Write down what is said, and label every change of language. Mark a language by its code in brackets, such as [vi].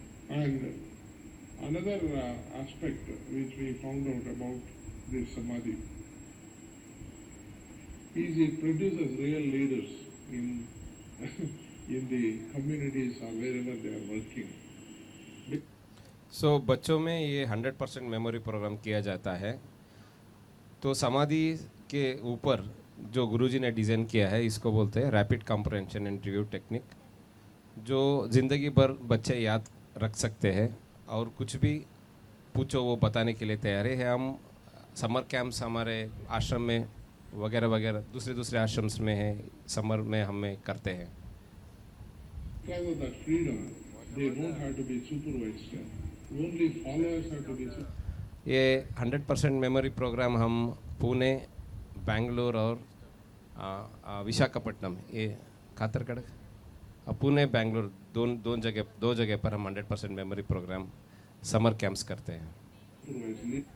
[en] And another aspect which we found out about this Samadhi is it produces real leaders in in the communities or wherever they are working. [hi] सो बच्चों में ये 100% memory program किया जाता है। तो समाधि के ऊपर जो गुरुजी ने डिज़ाइन किया है, इसको बोलते हैं rapid comprehension and review technique, जो ज़िंदगी भर बच्चे याद रख सकते हैं और कुछ भी पूछो वो बताने के लिए तैयार है। हम समर कैंप्स हमारे आश्रम में वगैरह वगैरह दूसरे आश्रम्स में है, समर में हमें करते हैं। [en] Because of that freedom, they don't have to be supervised. Only followers have to be supervised. [hi] ये 100% मेमोरी प्रोग्राम हम पुणे, बेंगलोर और विशाखापट्टनम, ये कातरकड़क, पुणे बेंगलोर दो जगह पर हम 100% मेमोरी प्रोग्राम समर कैंप्स करते हैं।